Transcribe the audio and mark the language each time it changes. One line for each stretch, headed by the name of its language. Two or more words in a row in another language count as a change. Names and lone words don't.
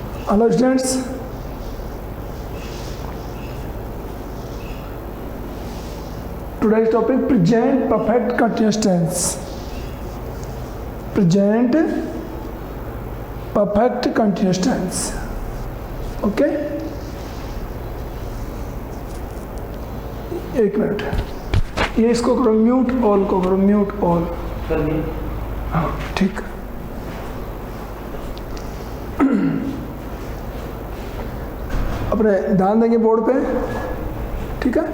English: Hello students. Today's topic present perfect continuous tense. Present perfect continuous tense. Okay?
Hindi: एक मिनट, ये इसको करो म्यूट, ऑल को करो
English: mute all.
Hindi: हाँ ठीक। अपने ध्यान देंगे बोर्ड पे, ठीक है।